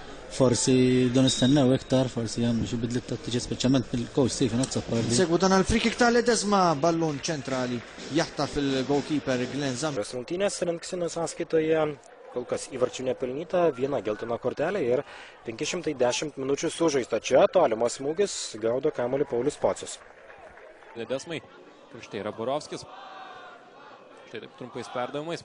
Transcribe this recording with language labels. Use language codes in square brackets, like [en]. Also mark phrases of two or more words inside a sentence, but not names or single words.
[mt] forsi don nistennew iktar, forsi hemm xi bidliet tattiċi speċjalment mill-coach Stephen Azzapardi. Segwu dan għal [en] free kick [mt] ta' Ledesma, ballon ċentrali jaħtaf il-goalkeeper Glenn Zam. [lt] Rungtynės Rinksino sąskaitoje kol kas įvarčių nepelnyta, viena geltona kortelė ir 510 minučių sužaista. Čia tolimas smūgis, gaudo kamuolį Paulius Pocius. Ledesmai, prieš tai yra Borovskis. Štai taip trumpais perdavimais.